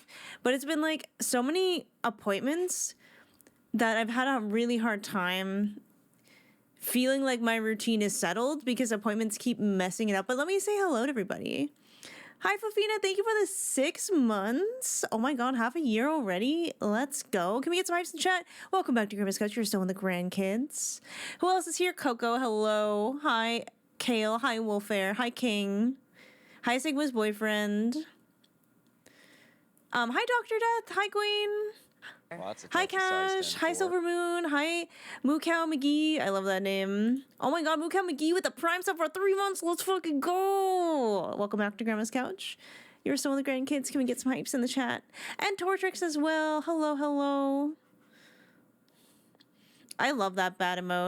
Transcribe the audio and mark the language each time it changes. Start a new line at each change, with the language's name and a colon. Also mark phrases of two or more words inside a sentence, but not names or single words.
English: But it's been like so many appointments that I've had a really hard time feeling like my routine is settled because appointments keep messing it up. But let me say hello to everybody. Hi, Fafina. Thank you for the 6 months. Oh my god, half a year already. Let's go. Can we get some hypes in chat? Welcome back to Grandma's Couch. You're still in the grandkids. Who else is here? Coco. Hello. Hi, Kale. Hi, Wolfair. Hi, King. Hi, Sigma's boyfriend. Hi, Dr. Death. Hi, Queen. Hi, Cash. Hi, Silver Moon. Hi, Moo Cow McGee. I love that name. Oh my god, Moo Cow McGee with the Prime sub for 3 months. Let's fucking go. Welcome back to Grandma's Couch. You're still with the grandkids. Can we get some hypes in the chat? And Tortrix as well. Hello, hello. I love that bat emote.